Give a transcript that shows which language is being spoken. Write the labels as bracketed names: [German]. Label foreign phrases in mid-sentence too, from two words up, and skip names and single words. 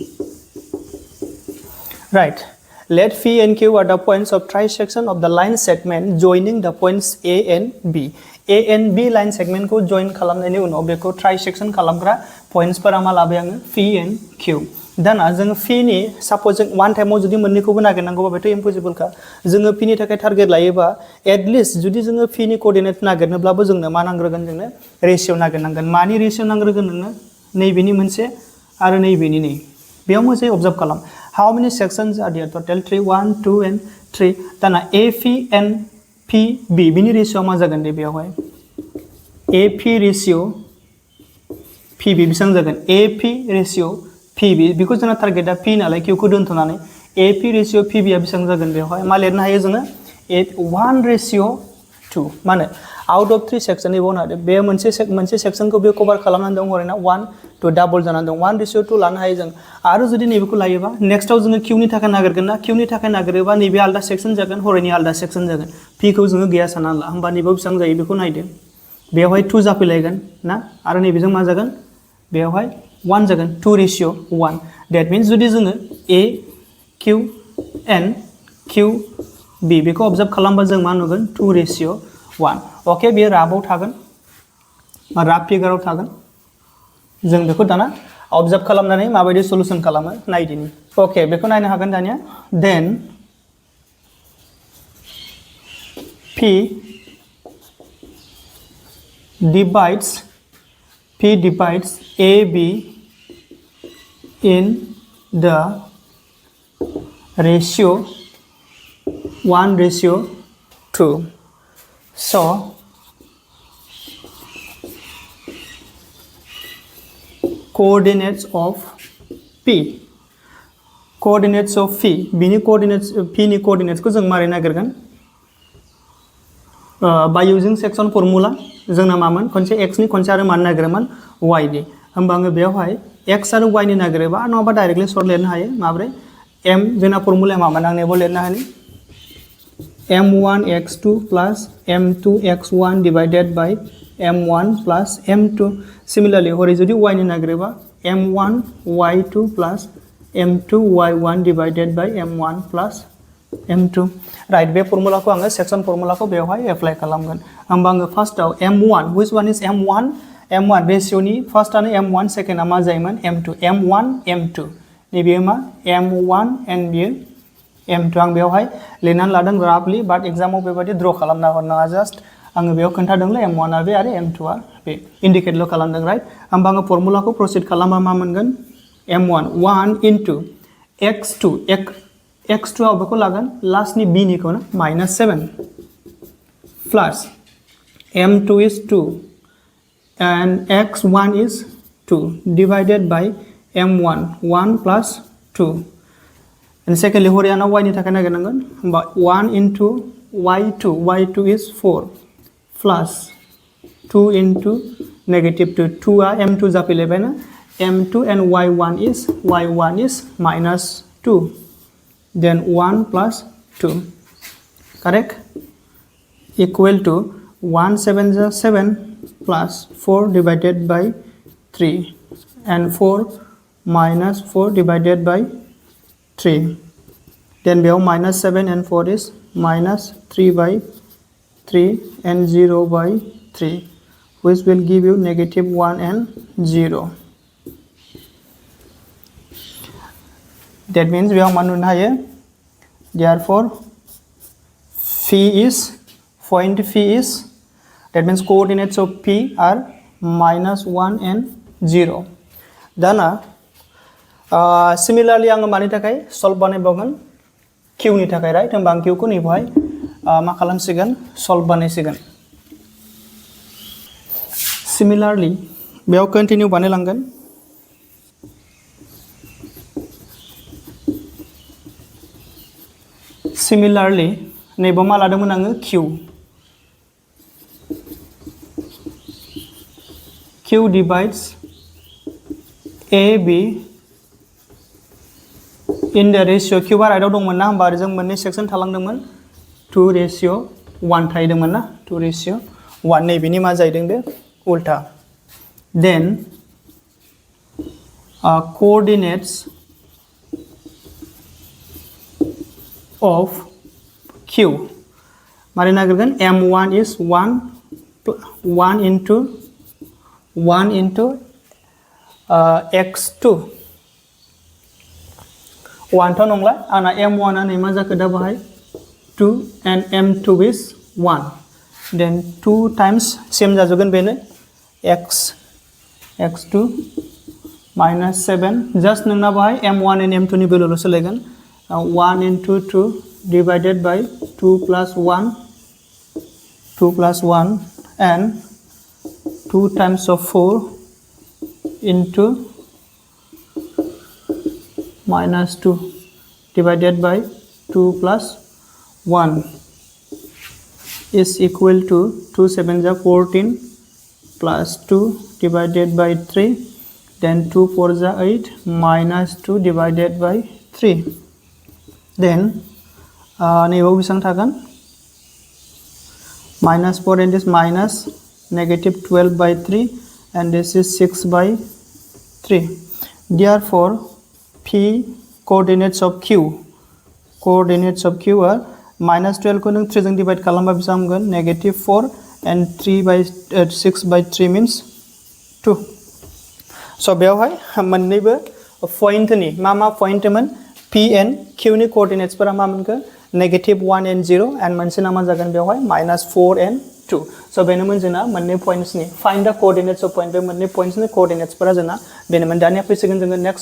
[English] Right. Let P and Q are the points of trisection of the line segment joining the points A and B. A and B line segment [Bodo] को join खालामनायनि उनाव बेखौ trisection खालामग्रा pointsफोरा मा लाबाय आङो P and Q. दाना जोङो P नि suppose जों one टाइमाव जुदि मोननैखौबो नागिरनांगौबा बेथ' impossible का जोङो P नि थाखाय टारगेट लायोबा [English] at least [Bodo] जुदि जोङो P नि कोऑर्डिनेट नागिरनोब्लाबो जोंनो मा नांग्रोगोन जोंनो रेशियो नागिरनांगोन मानि रेशियो नांग्रोगोन नोंनो नैबेनि मोनसे आरो नैबेनि नै बेयाव मोजाङै ऑब्जार्व खालाम [English] how many sections are there total [Bodo] 3 1 2 and 3 दाना AP and PB बिनि रेशियो मा जागोन दे बेयावहाय AP रेशियो PB बेसेबां जागोन AP रेशियो PB बिखौ जोंना टारगेटआ P नालाय Q खौ दोनथ'नानै AP रेशियो PB आ बेसेबां जागोन बेयावहाय मा लिरनो हायो जोङो 1:2 माने [English] out of [Bodo] 3 सेक्शन इबोनादो बे मोनसे सेक्शनखौ बे कभार खालामनानै दं हरैना 1 to डाबल जानानै दं 1:2 लानो हायो जों आरो जुदि नैबेखौ लायोबा नेक्स्टआव जोङो Q नि थाखाय नागिरगोन ना Q नि थाखाय नागिरोबा नैबे आलदा सेक्शन जागोन हरैनि आलदा सेक्शन जागोन P खौ जोङो गैया सानना ला होमबा नैबेयाव बेसेबां जायो बेखौ नायदो बेयावहाय 2 जाफैलायगोन ना आरो नैबेजों मा जागोन बेयावहाय 1 जागोन 2:1 [English] that means [Bodo] जुदि जोङो A Q N Q B बेखौ ऑब्जार्व खालामबा जों मा नुगोन 2:1 ओके बे राबाव थागोन राब फिगाराव थागोन जों बेखौ दाना ऑब्जार्व खालामनानै माबायदि सलुशन खालामो नायदिनि ओके बेखौ नायनो हागोन दानिया [English] then P divides AB in the ratio 1:2. So coordinates of P [Bodo] बिनि coordinates P नि coordinates को जों मारै नागिरगोन [English] by using section formula [Bodo] जोंना मामोन खनसे x नि खनसे आरो मानो नागिरोमोन y नि होमबा आङो बेयावहाय x आरो y नि नागिरोबा नङाबा [English] directly short [Bodo] लिरनो हायो माब्रै m जोंना फर्मुलाया मामोन आं नेबो लिरनो हायो [English] m1 x2 plus m2 x1 divided by m1 plus m2 similarly [Bodo] हरै जुदि y नि नागिरोबा [English] m1 y2 plus m2 y1 divided by [Bodo] m1 plus m2 राइट बे फर्मुलाखौ आङो सेक्शन फर्मुलाखौ बेवहाय एप्लाइ खालामगोन होमबा आङो फार्स्टआव m1 [English] which one is m1 [Bodo] रेशियोनि फार्स्टआनो m1 सेकेन्डआ मा जायोमोन m2 m1 m2 नैबे मा m1 एन्ड बियो m2 आं बेवहाय लिरनानै लादों [English] roughly but [Bodo] एग्जामाव बेबायदि ड्र खालामना हरनाङा जास्ट आङो बेयाव खोन्थादोंलै m1 आ बे आरो m2 आ बे इन्डिकेटल' खालामदों राइट होमबा आङो फर्मुलाखौ प्रसिड खालामबा मा मोनगोन m1 1 into [English] x2 [Bodo] आव बेखौ लागोन लास्टनि b निखौ ना [English] -7 प्लस m2 is 2 and x1 is 2 divided by m1 1 plus 2 and secondly [Bodo] हरियाना y नि थाखाय नागिरनांगोन होमबा [English] 1 into y2 is 4 plus 2 into -2 [Bodo] आ m2 जाफैलायबाय ना [English] m2 and y1 is -2 then 1 plus 2 correct equal to 1 7 is 7 plus 4 divided by 3 and 4 minus 4 divided by 3 then we have -7 and 4 is -3 by 3 and 0 by 3 which will give you -1 and 0 that means we have [Bodo] मान हायो [English] therefore point phi is that means coordinates of p are -1 and 0 [Bodo] दाना similarly आङो मानि थाखाय सल्व बानायबावगोन q नि थाखाय राइट होमबा आं q खौ नैबेहाय मा खालामसिगोन सल्व बानायसिगोन similarly बेयाव कन्टिन्यू बानायलांगोन similarly नैबेयाव मा लादोंमोन आङो [English] q divides ab in the ratio q [Bodo] आ राइटआव दंमोन ना होमबा जों मोननै सेक्शन थालांदोंमोन 2:1 थाहैदोंमोन ना 2:1 नैबेनि मा जाहैदों बे उल्टा [English] then coordinates of q [Bodo] मारै नागिरगोन [English] m1 is [Bodo] 1 into x2 1 थ' नंला आंना m1 आ नै मा जाखो दा बाहाय [English] 2 and m2 is 1 then 2 times [Bodo] सेम जाजोबगोन बेनो [English] x2 -7 just [Bodo] नोंना बाहाय [English] m1 and m2 [Bodo] नि भेलुल' सोलायगोन [English] 1 into 2 divided by 2 plus 1 and 2 times of 4 into -2 divided by 2 plus 1 is equal to 2 7 is 14 plus 2 divided by 3 then 2 4 is 8 minus 2 divided by 3 then [Bodo] नैबाव बेसेबां थागोन [English] -4 and this minus -12 by 3 and this is 6 by 3 therefore p coordinates of q are -12 [Bodo] को नों 3 जों डिवाइड खालामबा बेसेबां मोनगोन [English] -4 and 6 by 3 means 2 [Bodo] स' बेवहाय मोननैबो पॉइंटनि मा पॉइंटमोन P and Q नि कोऑर्डिनेट्सफोरा मा मोनखो [English] -1 and 0 and [Bodo] मोनसेना मा जागोन बेवहाय [English] -4 and 2 [Bodo] स' बेनोमोन जोंना मोननै पॉइंट्सनि [English] find the coordinates of point [Bodo] बे मोननै पॉइंट्सनि कोऑर्डिनेट्सफोरा जोंना बेनोमोन दानिया फैसिगोन जोङो नेक्स्ट